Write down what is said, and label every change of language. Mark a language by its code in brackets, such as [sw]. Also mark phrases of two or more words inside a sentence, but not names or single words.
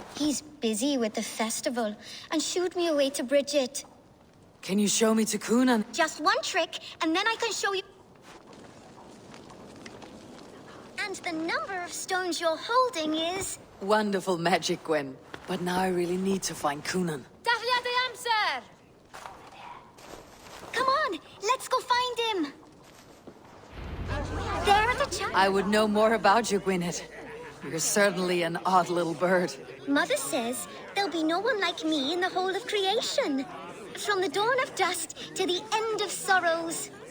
[en] He's busy with the festival and shooed me away to Bridget. Can you show me to Kunan? Just one trick, and then I can show you. And the number of stones you're holding is... Wonderful magic, Gwen. But now I really need to find Kunan. [cy] Daflia de Amser! [en] Come on, let's go find him. There are the child. I would know more about you, Gwyneth. You're certainly an odd little bird. Mother says there'll be no one like me in the whole of creation. From the dawn of dust to the end of sorrows.